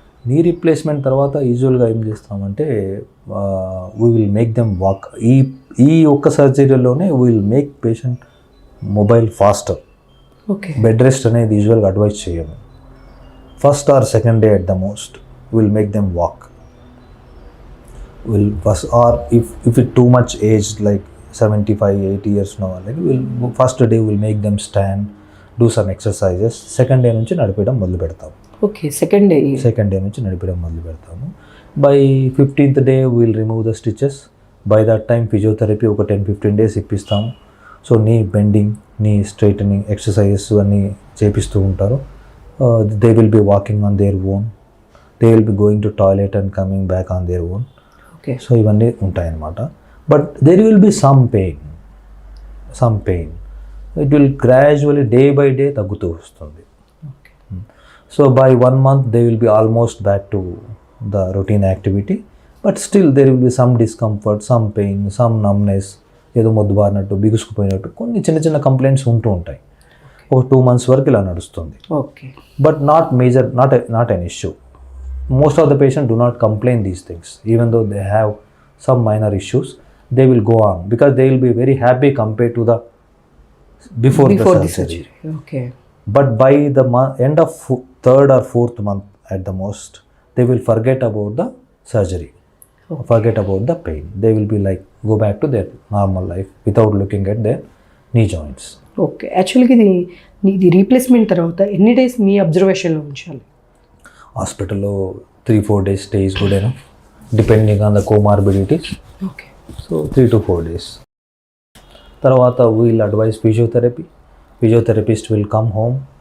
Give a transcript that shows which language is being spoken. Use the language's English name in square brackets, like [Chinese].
[English] knee replacement [Telugu] తర్వాత యూజువల్గా ఏం చేస్తామంటే [English] We will make them walk. [Telugu] ఈ ఒక్క సర్జరీలోనే [English] We will make patient mobile faster. Okay. [Telugu] Bed rest అనేది యూజువల్గా అడ్వైస్ చేయము. [English] First or second day at the most will make them walk. Or if it too much aged like 75-80 years now, like first day we'll make them stand, do some exercises. Second day [Telugu] నుంచి నడిపేయడం మొదలు పెడతాము. [English] Okay. Second day [Telugu] నుంచి నడిపేయడం మొదలు పెడతాము. [English] By 15th day we'll remove the stitches. By that time [Telugu] physiotherapy ఒక 10-15 days ఇప్పిస్తాము. [English] so knee bending, knee straightening exercises [Telugu] అన్నీ చేపిస్తూ ఉంటారు. [English] They will be walking on their own. They will be going to toilet and coming back on their own. [Telugu] So ఇవన్నీ ఉంటాయన్నమాట. [English] But there will be some pain. It will gradually day by day [Telugu] తగ్గుతూ వస్తుంది. [English] So by 1 month they will be almost back to the routine activity. But still there will be some discomfort, some pain, some numbness, [Telugu] ఏదో మొద్దుబారినట్టు, బిగుసుకుపోయినట్టు కొన్ని చిన్న చిన్న complaints ఉంటూ ఉంటాయి. ఒక 2 months వరకు ఇలా నడుస్తుంది. [English] Okay. But not major, not an issue. Most of the patients do not complain these things. Even though they have some minor issues, they will go on because they will be very happy compared to the before the surgery. Okay. But by the end of 3rd or 4th month at the most, they will forget about the surgery, forget about the pain. They will be like go back to their normal life without looking at their knee joints. Okay. [Telugu] యాక్చువల్గా ఇది replacement తర్వాత ఎన్ని days మీ అబ్జర్వేషన్లో ఉంచాలి? [English] హాస్పిటల్లో 3-4 days stay is good enough, depending on the comorbidities. Okay. So 3 to 4 days. తర్వాత we'll advise physiotherapist will come home.